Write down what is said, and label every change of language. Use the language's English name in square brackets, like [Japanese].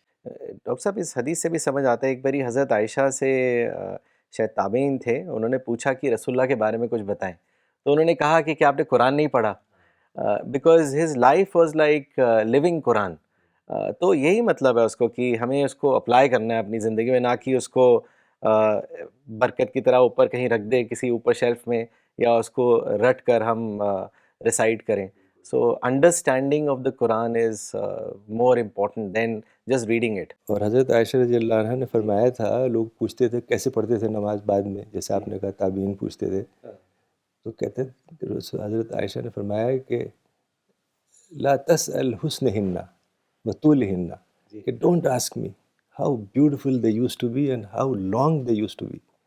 [Urdu] Doctor صاحب اس حدیث سے بھی سمجھ آتا ہے, ایک باری حضرت عائشہ سے شاید تابعین تھے, انہوں نے پوچھا کہ رسول اللہ کے بارے میں کچھ بتائیں, تو انہوں نے کہا کہ کیا آپ نے قرآن نہیں پڑھا, [English] Because his life was like living قرآن. [Urdu] تو یہی مطلب ہے اس کو کہ ہمیں اس کو اپلائی کرنا ہے اپنی زندگی میں, نہ کہ اس کو برکت کی طرح اوپر کہیں رکھ دے کسی اوپر شیلف میں, یا اس کو رٹ کر ہم ریسائٹ کریں. [English] So understanding of the Quran is more important than just reading it. [Urdu] اور حضرت عائشہ رضی اللہ عنہ نے فرمایا تھا, لوگ پوچھتے تھے کیسے پڑھتے تھے نماز بعد میں, جیسے آپ نے کہا تابعین پوچھتے تھے, تو کہتے حضرت عائشہ نے فرمایا کہ [Arabic] لا تسأل حسنہن وطولہن, [Urdu] کہ [English] don't ask me how beautiful they used to be [Urdu] and how long they use to be.